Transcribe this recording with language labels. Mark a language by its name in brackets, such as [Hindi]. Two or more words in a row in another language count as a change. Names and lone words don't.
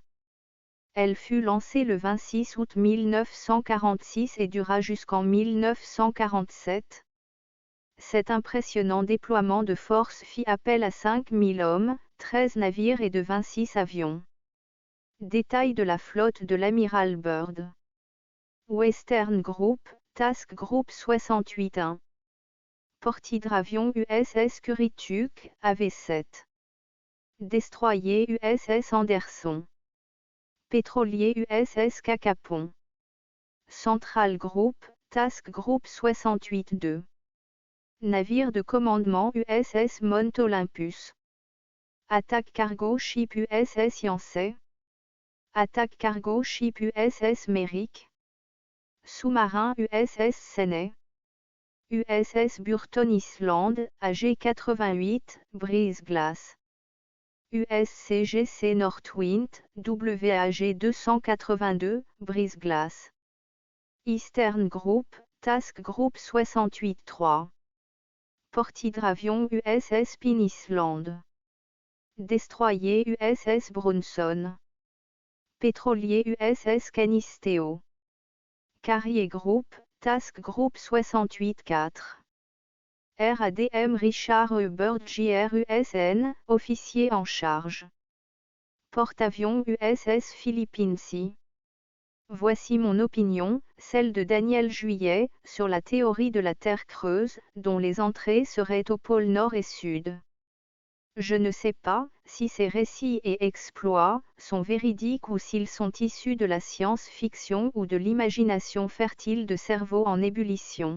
[French] Elle fut lancée le 26 août 1946 et dura jusqu'en 1947. Cet impressionnant déploiement de force fit appel à 5000 hommes, 13 navires et de 26 avions. Détail de la flotte de l'amiral Byrd. [English] Western Group, Task Group 68-1. [French] Porte-hydravion USS Currituck, AV-7. Destroyer USS Anderson. Pétrolier USS Cacapon. [English] Central Group, Task Group 68-2. [French] Navire de commandement USS Mount Olympus. Attaque [English] Cargo Ship [French] USS Yancey. Attaque [English] Cargo Ship [French] USS Merrick. Sous-marin USS Senney. USS Burton Island, AG-88, brise-glace. USCGC Northwind, WAG-282, brise-glace. [English] Eastern Group, Task Group 68-3. [French] Porte-hydravion USS Pin Island. Destroyer USS Bronson. Pétrolier USS Canisteo. [English] Carrier Group, Task Group 68-4. RADM Richard E. Byrd JRUSN, [French] officier en charge. Porte-avions USS Philippines. Voici mon opinion, celle de Daniel Juillet, sur la théorie de la Terre creuse, dont les entrées seraient au pôle Nord et Sud. Je ne sais pas si ces récits et exploits sont véridiques ou s'ils sont issus de la science-fiction ou de l'imagination fertile de cerveaux en ébullition.